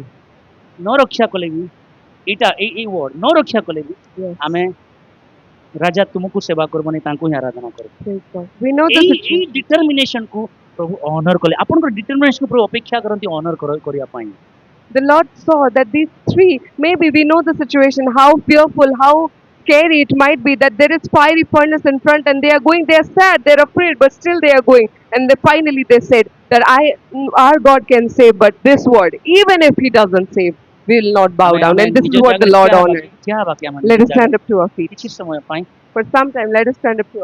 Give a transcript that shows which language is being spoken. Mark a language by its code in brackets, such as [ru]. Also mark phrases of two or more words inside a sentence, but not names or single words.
[or] ନ ରକ୍ଷା କଲେ ବି ଏଇଟା ଏଇ ୱାର୍ଡ ନ ରକ୍ଷା କଲେ ବି [en] Yes. [or] ଆମେ ରାଜା ତୁମକୁ ସେବା କରିବନି, ତାଙ୍କୁ ହିଁ ଆରାଧନା କରିବୁ। [en] Praise God. We know the [or] ଏଇ [en] situation. [or] ଡିଟରମିନେସନ କୁ ପ୍ରଭୁ ଅନର କଲେ। ଆପଣଙ୍କର ଡିଟରମିନେସନ ପ୍ରଭୁ ଅପେକ୍ଷା କରନ୍ତି ଅନର କରିବା ପାଇଁ। [en] The Lord saw that these three, maybe we know the situation, how fearful, how scary it might be, that there is fiery furnace in front and they are going, they are sad, they are afraid, but still they are going. And finally they said that our God can save, but this word, even if he doesn't save, we will not bow [or] ଆମେ- [en] down. [or] ଆମେ [en] And this [or] ନିଜ [en] is what the [or] ଜାଗାରେ [en] Lord [or] ଠିଆ ହେବା [en] honored. [or] କି? ଠିଆ ହେବା କି ଆମେ [en] Let [or] ନିଜ [en] us stand [or] ଜାଗାରେ? [en] up to our feet. [or] କିଛି ସମୟ ପାଇଁ [en] For some time, let us stand up to our